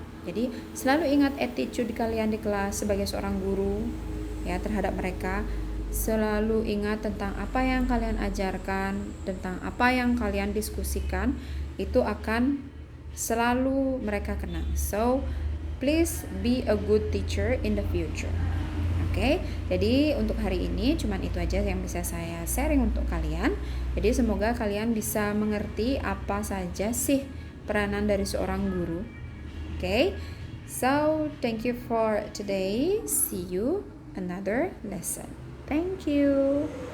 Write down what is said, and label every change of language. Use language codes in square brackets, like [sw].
[id] Jadi selalu ingat attitude kalian di kelas sebagai seorang guru ya terhadap mereka. Selalu ingat tentang apa yang kalian ajarkan, tentang apa yang kalian diskusikan, itu akan selalu mereka kenang. [en] So, please be a good teacher in the future. [id] Oke, jadi untuk hari ini cuman itu aja yang bisa saya sharing untuk kalian. Jadi semoga kalian bisa mengerti apa saja sih peranan dari seorang guru. [en] Oke, so thank you for today. See you another lesson. Thank you.